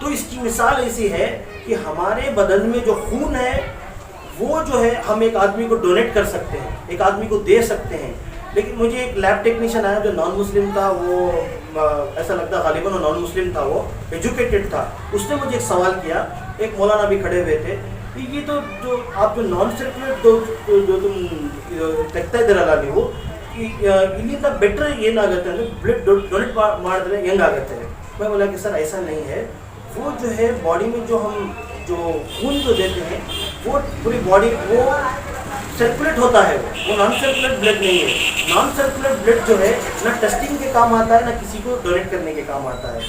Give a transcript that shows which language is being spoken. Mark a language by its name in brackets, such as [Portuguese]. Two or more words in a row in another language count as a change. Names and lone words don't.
[Urdu] تو اس کی مثال ایسی ہے کہ ہمارے بدن میں جو خون ہے وہ جو ہے ہم ایک آدمی کو ڈونیٹ کر سکتے ہیں، ایک آدمی کو دے سکتے ہیں. لیکن مجھے ایک [English] lab technician [Urdu] آیا جو [English] non Muslim [Urdu] تھا، وہ ایسا لگتا غالباً وہ [English] non Muslim [Urdu] تھا، وہ ایجوکیٹڈ تھا. اس نے مجھے ایک سوال کیا، ایک مولانا بھی کھڑے ہوئے تھے، کہ یہ تو جو آپ جو [English] non circulate [Urdu] جو تم [Kannada] ತೆಗ್ತಾ ಇದ್ದೀರಲ್ಲ ನೀವು, ಇಲ್ಲಿಂದ ಬೆಟರ್ ಏನಾಗುತ್ತೆ ಅಂದರೆ [English] blood donate [Kannada] ಮಾಡಿದ್ರೆ ಹೆಂಗಾಗುತ್ತೆ? [Urdu] میں بولا کہ سر ایسا نہیں ہے، وہ جو ہے باڈی میں جو ہم جو خون جو دیتے ہیں وہ پوری باڈی وہ سرکولیٹ ہوتا ہے، وہ [English] non circulate blood [Urdu] نہیں ہے. [English] non circulate blood [Urdu] جو ہے نہ ٹیسٹنگ کے کام آتا ہے، نہ کسی کو ڈونیٹ کرنے کے کام آتا ہے.